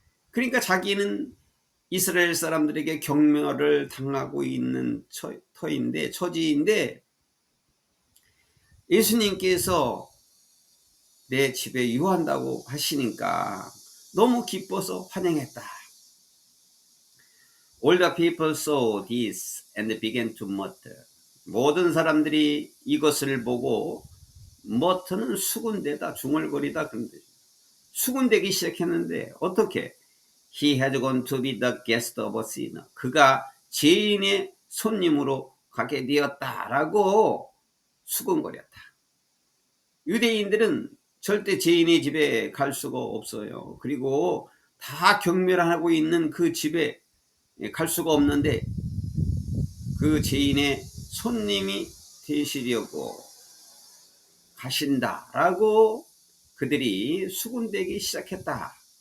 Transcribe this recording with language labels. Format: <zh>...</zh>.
<ko>그러니까 자기는 이스라엘 사람들에게 경멸을 당하고 있는 처지인데 예수님께서 내 집에 유한다고 하시니까 너무 기뻐서 환영했다.</ko> <en>All the people saw this and began to mutter.</en> <ko>모든 사람들이 이것을 보고 mutter는 수군대다, 중얼거리다 그런데 수군대기 시작했는데 어떻게?</ko> <en>He had gone to be the guest of a sinner.</en> <ko>그가 죄인의 손님으로 가게 되었다라고 수군거렸다. 유대인들은 절대 죄인의 집에 갈 수가 없어요. 그리고 다 경멸하고 있는 그 집에 갈 수가 없는데 그 죄인의 손님이 되시려고 가신다라고 그들이 수군대기 시작했다.</ko>